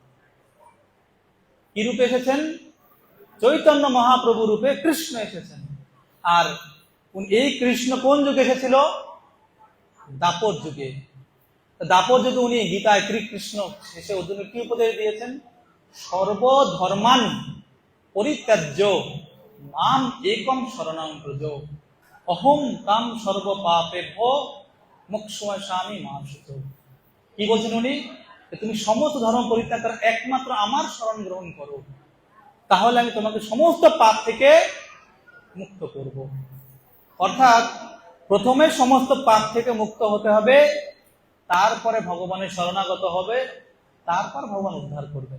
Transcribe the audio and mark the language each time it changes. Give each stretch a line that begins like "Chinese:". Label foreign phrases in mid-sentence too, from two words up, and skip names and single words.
Bangla: কি রূপে এসেছেন? চৈতন্য মহাপ্রভু রূপে কৃষ্ণ এসেছেন। আর এই কৃষ্ণ কোন যুগে এসেছিল? দাপর যুগে। দাপর যুগে উনি গীতায় শ্রীকৃষ্ণ শেষে অর্জুনকে কি উপদেশ দিয়েছেন?
Sanskrit: সর্বধর্মান পরিত্যাজ্য মাম একম শরণং ব্রজ অহং তাম সর্ব পাপেভ্যো মোক্ষয়িষ্যামি মা শুচো।
Bangla: কি বলছেন উনি? তুমি সমস্ত ধর্ম পরিত্যাগ করে একমাত্র আমার শরণ গ্রহণ করো, তাহলে আমি তোমাকে সমস্ত পাপ থেকে মুক্ত করব। অর্থাৎ প্রথমে সমস্ত পাপ থেকে মুক্ত হতে হবে, তারপরে ভগবানের শরণাগত হবে, তারপর ভগবান উদ্ধার করবে।